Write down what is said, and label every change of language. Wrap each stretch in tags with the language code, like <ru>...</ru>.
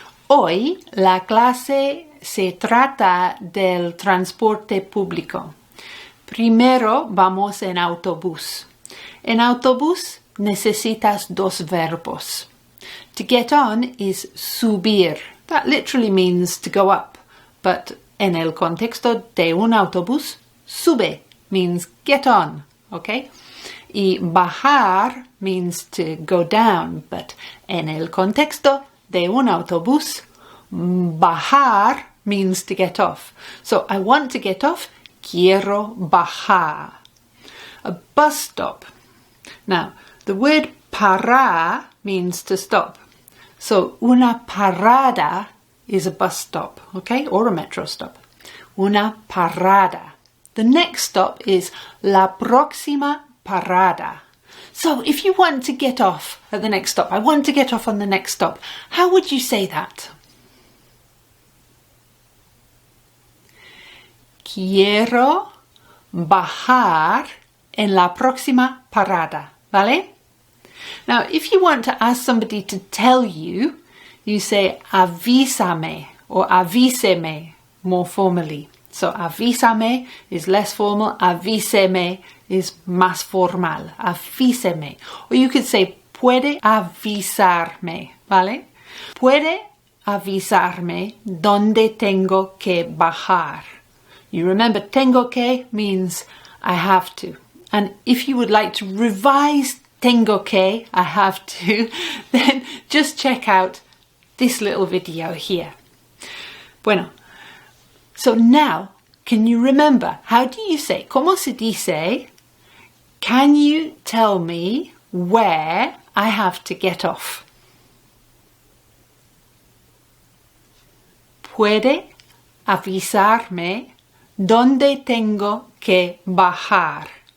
<es>Hoy la clase se trata del transporte público. Primero vamos en autobús. En autobús necesitas dos verbos.</es> <en>To get on is subir. That literally means to go up.</en> <es>But en el contexto de un autobús, sube</es> <en>means get on.</en> <es>Okay? Y bajar</es> <en>means to go down, but</en> <es>en el contexto de un autobús, bajar</es> <en>means to get off. So I want to get off,</en> <es>quiero bajar.</es> <en>A bus stop. Now, the word parar means to stop. So una parada is a bus stop, okay, or a metro stop.</en> <es>Una parada.</es> <en>The next stop is</en> <es>la próxima parada.</es> <en>So if you want to get off at the next stop, I want to get off on the next stop, how would you say that?</en> <es>Quiero bajar en la próxima parada, ¿vale?</es> <en>Now, if you want to ask somebody to tell you, you say avísame or avíseme more formally. So avísame is less formal, avíseme is</en> <es>más formal,</es> <en>avíseme. Or you could say</en> <es>puede avisarme,</es> <en>¿vale?</en> <es>Puede avisarme dónde tengo que bajar.</es> <en>You remember</en> <es>tengo que</es> <en>means I have to. And if you would like to revise</en> <es>tengo que,</es> <en>I have to, then just check out this little video here. Bueno, so now, can you remember? How do you say?</en> <es>¿Cómo se dice?</es> <en>Can you tell me where I have to get off?</en> <es>¿Puede avisarme dónde tengo que bajar?</es>